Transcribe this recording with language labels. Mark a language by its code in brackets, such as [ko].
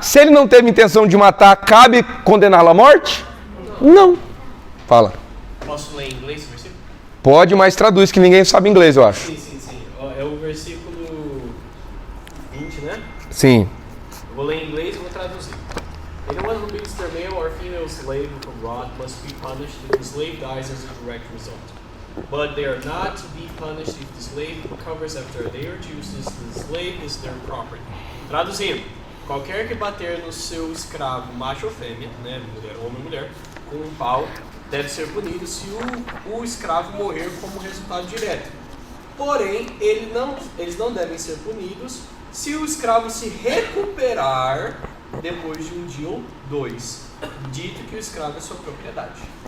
[pt] Se ele não teve intenção de matar, cabe condená-lo à morte? Não. Fala. Posso ler em inglês o versículo? Pode, mas traduz, que ninguém sabe inglês, eu acho. Sim. É o versículo 20, né? Sim. Eu vou ler em inglês e vou traduzir. [en] Anyone who beats their male or female slave with a rod must be punished if the slave dies as a direct result. But they are not to be punished if the slave recovers after a day or two, since the slave is their property. [pt] Traduzindo, qualquer que bater no seu escravo, macho ou fêmea, né, mulher, homem ou mulher, com um pau, deve ser punido se o escravo morrer como resultado direto. Porém, eles não devem ser punidos se o escravo se recuperar depois de 1 dia ou 2, dito que o escravo é sua propriedade.